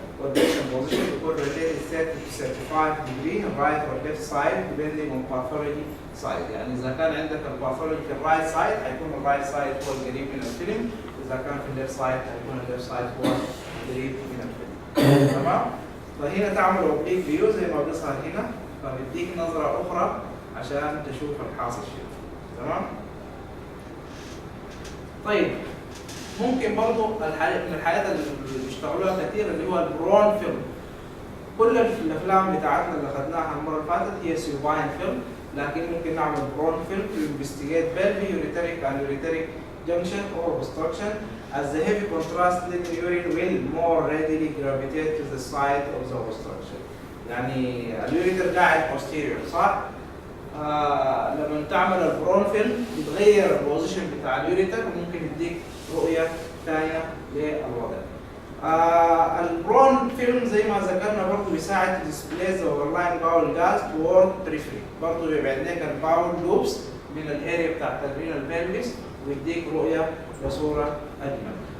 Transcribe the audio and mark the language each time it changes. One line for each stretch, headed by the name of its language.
English: والبيشن بوزيشن بيكون rotated 30 to 35 degree on right or left side depending on pathology side.
Arabic: يعني إذا كان عندك الباثولوجي في الرايت سايد هيكون الرايت سايد هو القريب من الفيلم، إذا كان في الليفت سايد هيكون الليفت سايد هو القريب من الفيلم. تمام؟ فهنا تعمل اوبليك فيو زي ما بيظهر هنا، فبيديك نظرة أخرى عشان تشوف الحاصل شيء. تمام؟ طيب ممكن برضه من الحاجات اللي بيشتغلوها كثير اللي هو البرون فيلم.
English: كل الافلام بتاعتنا اللي اخذناها المره اللي فاتت هي سيوباين فيلم، لكن ممكن نعمل prone film to investigate pelvic, ureteric and ureteric junction or obstruction as the heavy contrast liquid urine will more readily gravitate to the site of the obstruction.
Arabic: يعني اليوريتر قاعد posterior صح؟ لما تعمل البرون فيلم بتغير البوزيشن بتاع اليوريتر وممكن يديك رؤية ثانية للوضع. البرون فيلم زي ما ذكرنا برضه بيساعد displace the overlying bowel gas toward periphery، برضه بيبعد لك الباول لوبس من الاريا بتاعت الرينال pelvis ويديك رؤية بصورة أجمل.